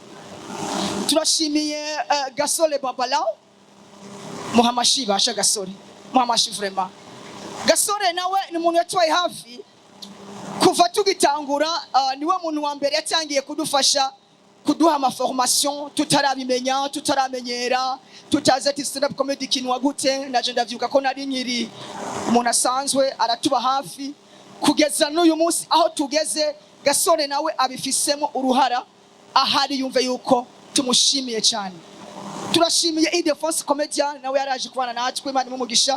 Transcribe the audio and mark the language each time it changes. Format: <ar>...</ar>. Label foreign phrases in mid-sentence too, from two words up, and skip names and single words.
<rn>Turashimiye Gasore Babala, Muhamashi basha Gasore, Muhamashi vraiment. Gasore nawe ni umuntu yatwaye hafi kuva tugitangura. Niwe muntu wa mbere yatangiye kudufasha, kuduha amaformation tutarabimenya, tutaramenyera, tutazi ati</rn> <en>stand up comedy</en> <rn>kinwa gute. Naje ndavyuka ko nari nyiri umuntu asanzwe, aratuba hafi kugeza n'uyu munsi aho tugeze. Gasore nawe abifisemo uruhara, ahari yumve yuko tumushimiye cyane. Turashimiye Idefense Comedian, nawe yaraje kubana natwe, Imana imumugisha.</rn>